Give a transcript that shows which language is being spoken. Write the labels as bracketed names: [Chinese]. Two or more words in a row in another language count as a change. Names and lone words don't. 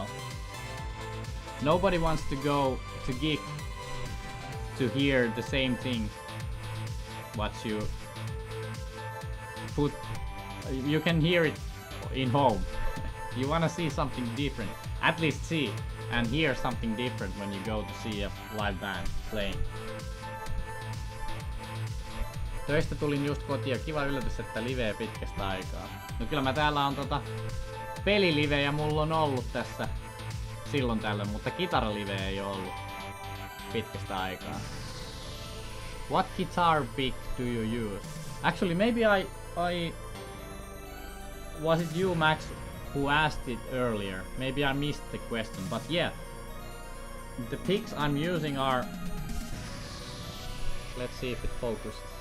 [English] Nobody wants to go to gig to hear the same thing what you put. You can hear it in home. You want to see something different. At least see and hear something different when you go to see a live band playing. [Finnish] Töistä tulin just kotiin, kiva yllätys, että liveä pitkästä aikaa. No kyllä mä täällä on pelilivejä mulla on ollut tässä silloin tällöin, mutta kitaraliveä ei oo ollut pitkästä aikaa. [English] What guitar pick do you use? Actually, maybe I was it you, Max, who asked it earlier? Maybe I missed the question, but yeah, the picks I'm using are, let's see if it focuses.